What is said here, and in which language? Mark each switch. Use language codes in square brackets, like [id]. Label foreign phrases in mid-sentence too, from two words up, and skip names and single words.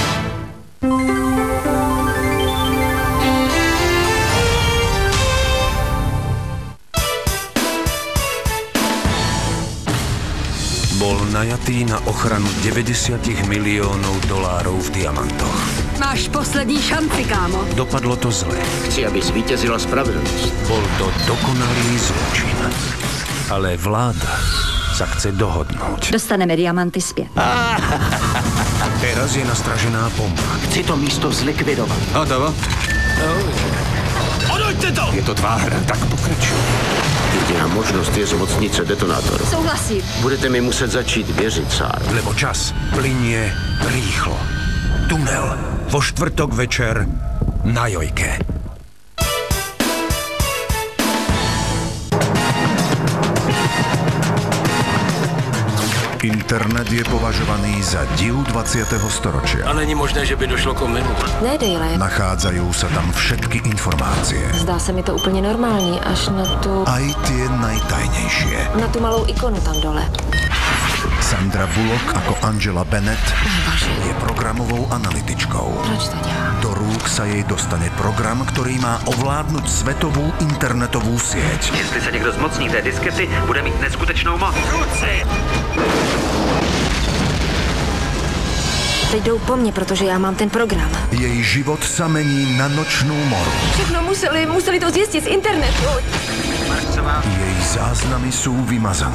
[sk] Bol najatý na ochranu 90 miliónov dolárov v diamantoch. [cs] Máš poslední šanci, kámo. [sk] Dopadlo to zle. [cs] Chci, aby zvítězila spravedlnosť. [sk] Bol to dokonalý zločin. Ale vláda sa chce dohodnúť. [cs] Dostaneme diamanty zpět. [sk] Teraz je nastražená bomba. [cs] Chci to místo zlikvidovat. Hotovo? Odoďte to! Je to tvá hra, tak pokračuj. Jediná možnost je zmocnit se detonátoru. Souhlasím. Budete mi muset začít věřit, Sár. [sk] Lebo čas plynie rýchlo. Tunel vo štvrtok večer na Jojke. Internet je považovaný za div 20. storočia. [cs] A není možné, že by došlo k omylu. Ne, Dale. [sk] Nachádzajú sa tam všetky informácie. [cs] Zdá se mi to úplně normální, až na tu... [sk] Aj tie najtajnejšie. [cs] na tu malou ikonu tam dole. [sk] Sandra Bullock ako Angela Bennett je programovou analytičkou. [cs] Proč to dělám? [sk] Do rúk sa jej dostane program, ktorý má ovládnuť svetovú internetovú sieť. [cs] Jestli se někdo zmocní té diskety, bude mít neskutečnou moc. Teď jdou po mně, protože já mám ten program. [sk] Jej život sa mení na nočnú moru. [cs] Všechno museli to zjistit z internetu. [sk] Jej záznamy sú vymazané.